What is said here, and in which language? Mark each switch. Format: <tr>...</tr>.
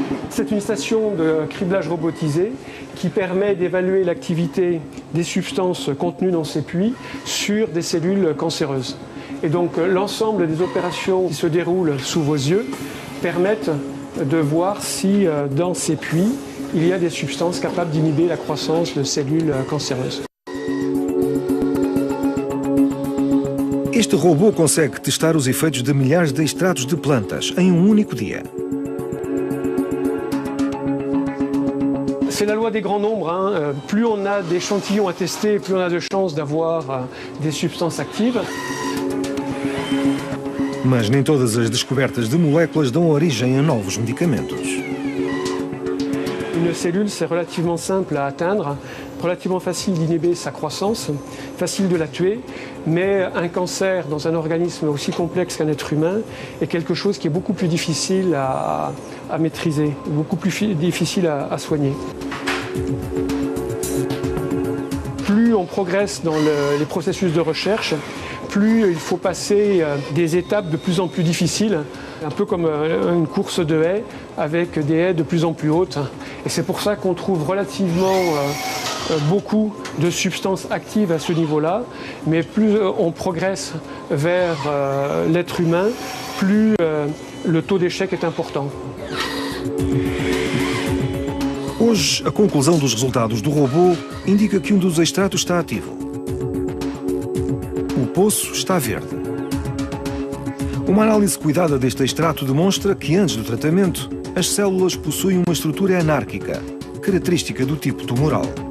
<fr>C'est une station de criblage robotisé qui permet d'évaluer l'activité des substances contenues dans ces puits sur des cellules cancéreuses. Et donc l'ensemble des opérations qui se déroulent sous vos yeux permettent de voir si dans ces puits il y a des substances capables d'inhiber la croissance de cellules cancéreuses.</fr> <pt>Este robô consegue testar os efeitos de milhares de extratos de plantas em um único dia.</pt> <fr>C'est la loi des grands nombres. Plus on a d'échantillons à tester, plus on a de chances d'avoir des substances actives.</fr> <pt>Mas nem todas as descobertas de moléculas dão origem a novos medicamentos.</pt> <fr>Une cellule, c'est relativement simple à atteindre, relativement facile d'inhiber sa croissance, facile de la tuer, mais un cancer dans un organisme aussi complexe qu'un être humain est quelque chose qui est beaucoup plus difficile à maîtriser, beaucoup plus difficile à soigner. Plus on progresse dans les processus de recherche, plus il faut passer des étapes de plus en plus difficiles, un peu comme une course de haies avec des haies de plus en plus hautes. Et c'est pour ça qu'on trouve relativement beaucoup de substances actives à ce niveau-là, mais plus on progresse vers l'être humain, plus le taux d'échec est important.</fr> <pt>Hoje, a conclusão dos resultados do robô indica que um dos extratos está ativo. O poço está verde. Uma análise cuidada deste extrato demonstra que, antes do tratamento, as células possuem uma estrutura anárquica, característica do tipo tumoral.</pt>